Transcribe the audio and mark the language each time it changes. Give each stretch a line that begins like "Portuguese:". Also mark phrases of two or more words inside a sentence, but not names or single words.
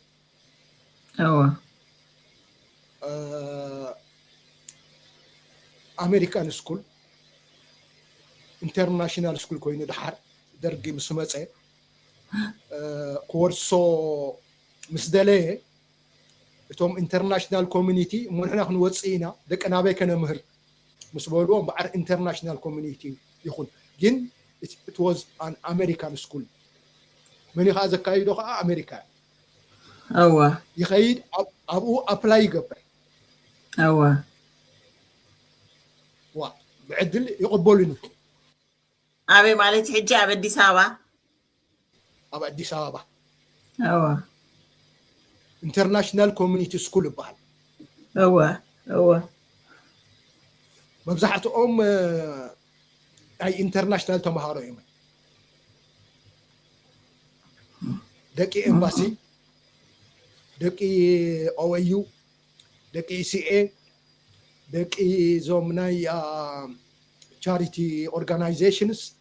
Tigrinya: ኣሜሪካን ስኩል ኢንተርናሽናል ስኩል ኮይኑ ድሓር ደርጊ ምስ መፀ ኮርሶ ምስ ደለየ እቶም ኢንተርናሽናል ኮሚኒቲ ንሕና ክንወፅእ ኢና ደቂ ናበይ ከነምህር ምስ በልዎም በዓር ኢንተርናሽናል ኮሚኒቲ ይኹን ግን
English: it was an American school
Tigrinya: መን ኢኻ ዘካይዶ ከዓ ኣሜሪካ ይኸይድ ኣብኡ ኣፕላይ ይገብር ዋ ብዕድል ይቕበሉኒ ኣበይ ማለት ሕጂ ኣብ ኣዲስ ኣበባ ኣብ ኣዲስ ኣበባ ኢንተርናሽናል ኮሚኒቲ ስኩል ይበሃል መብዛሕትኦም ናይ ኢንተርናሽናል ተምሃሮ እዮም ደቂ ኤምባሲ ደቂ OAU ደቂ CA ደቂ ዞም ናይ
English: charity organizations